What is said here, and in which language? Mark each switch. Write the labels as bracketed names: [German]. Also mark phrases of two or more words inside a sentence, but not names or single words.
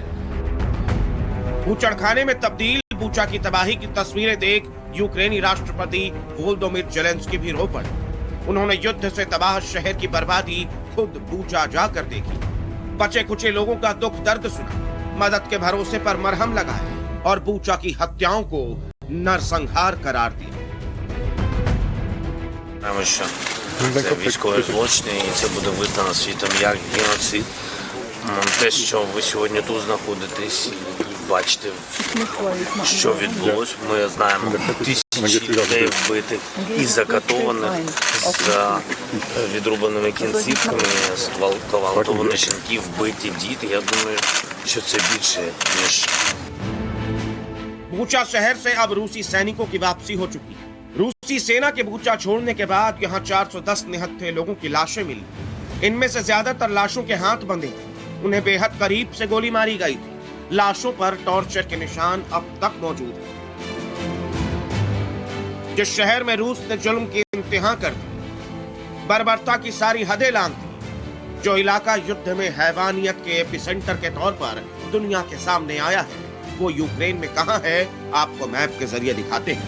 [Hindi] बूचड़खाने में तब्दील बूचा की तबाही की तस्वीरें देख यूक्रेनी राष्ट्रपति वोलोदिमीर ज़ेलेंस्की भी रो पड़े। उन्होंने युद्ध से तबाह शहर की बर्बादी खुद बूचा जाकर देखी, बचे कुचे लोगों का दुख दर्द सुना, मदद के भरोसे पर मरहम लगाए और बूचा की हत्याओं को नरसंहार करार दिया। [Ukrainian] Це військові злочини, і це буде визнано світом як геноцид. Те, що ви сьогодні тут знаходитесь, бачите, що відбулось. Ми знаємо тисячі людей вбитих і закатованих з відрубаними кінцівками, зґвалтовані жінки, вбиті діти. Я думаю, що це більше, ніж... [Hindi] बूचा शहर से अब रूसी सैनिकों की वापसी हो चुकी है। रूसी सेना के बूचा छोड़ने के बाद यहाँ 410 निहत्थे लोगों की लाशें मिली। इनमें से ज्यादातर लाशों के हाथ बंधे थे, उन्हें बेहद करीब से गोली मारी गई थी। लाशों पर टॉर्चर के निशान अब तक मौजूद हैं। जिस शहर में रूस ने जुल्म की इंतहा कर दी, बर्बरता की सारी हदें लांघ दी, जो इलाका युद्ध में हैवानियत के एपिसेंटर के तौर पर दुनिया के सामने आया है, वो यूक्रेन में कहां है, आपको मैप के जरिए दिखाते हैं।